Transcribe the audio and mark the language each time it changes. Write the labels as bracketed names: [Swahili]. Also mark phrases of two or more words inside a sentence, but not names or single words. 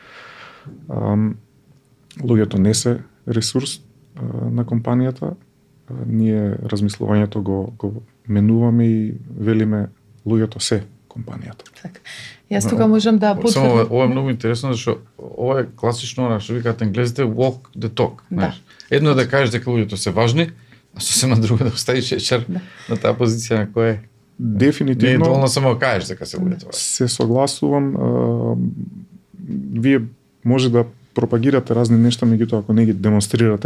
[Macedonian] Луѓето не се ресурс на компанијата. Ние размислувањето го менуваме и велиме луѓето се компанијата. Така. Јас тука можам да потврдам. Само ова е многу интересно зашто ова е класично она што викаат англезите [English] walk the talk, [Macedonian] знаеш. Едно е да кажеш дека луѓето се важни, а сосема друго да оставиш HR на таа позиција на која дефинитивно не е доволно само да кажеш дека се луѓето важни. Се согласувам. Вие може да пропагирате разни нешта, меѓутоа ако не ги демонстрирате,